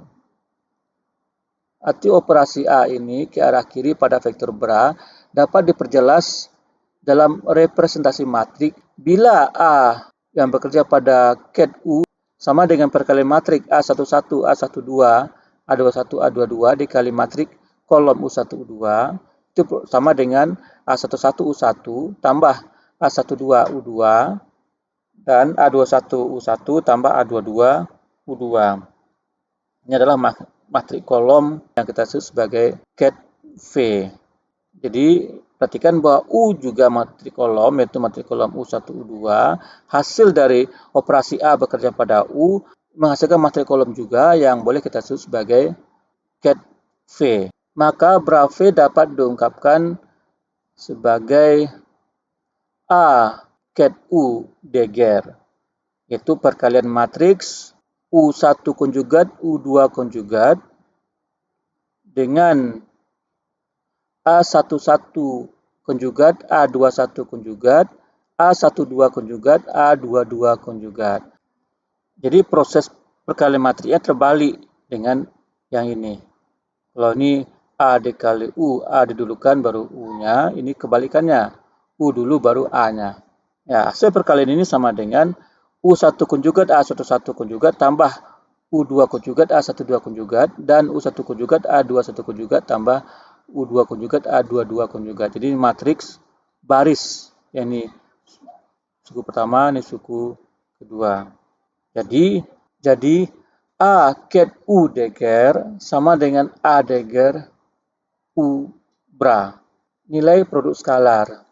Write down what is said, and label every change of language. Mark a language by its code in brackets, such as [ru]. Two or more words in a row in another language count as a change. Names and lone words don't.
[id] Arti operasi A ini ke arah kiri pada vektor bra dapat diperjelas dalam representasi matrik bila A yang bekerja pada ket U sama dengan perkalian matrik A11, A12, A21, A22 dikali matrik kolom U1, U2 itu sama dengan A11, U1 tambah A12, U2 dan A21, U1 tambah A22, U2. Ini adalah matrik kolom yang kita sebut sebagai ket V. Jadi Perhatikan bahwa U juga matrikolom, yaitu matrikolom U1, U2. Hasil dari operasi A bekerja pada U menghasilkan matrikolom juga yang boleh kita sebut sebagai ket V. Maka bra V dapat diungkapkan sebagai A ket U Degger, yaitu perkalian matriks U1 konjugat U2 konjugat dengan A11 konjugat, A21 konjugat, A12 konjugat, A22 konjugat. Jadi proses perkalian matriknya terbalik dengan yang ini. Kalau ini A dikali U, A didulukan baru U-nya, ini kebalikannya. U dulu baru A-nya. Ya, hasil perkalian ini sama dengan U1 konjugat, A11 konjugat, tambah U2 konjugat, A12 konjugat, dan U1 konjugat, A21 konjugat, tambah U2 konjugat, A22 konjugat. Jadi matriks baris. Yang ini suku pertama, ini suku kedua. Jadi A ket U Degger sama dengan A Degger U bra. Nilai produk skalar.